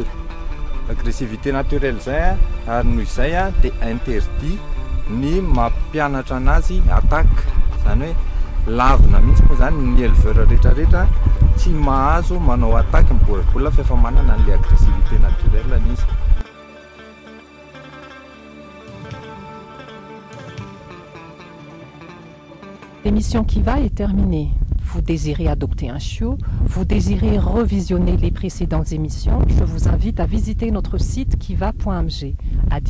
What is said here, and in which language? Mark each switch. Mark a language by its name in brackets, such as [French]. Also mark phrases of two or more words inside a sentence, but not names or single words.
[French] Agressivité naturelle [Malagasy] zay ary noho izay dia interdit ny mampianatra anazy attaque. Zany hoe lavina mihitsy moa zany ny éleveur rehetrarehetra tsy mahazo manao attaque ny Boer Bull fa efa manana an'ilay [French] agressivité naturelle [Malagasy] izy. [French] L'émission Kiva est terminée. Vous désirez adopter un chiot, vous désirez revisionner les précédentes émissions, je vous invite à visiter notre site kiva.mg.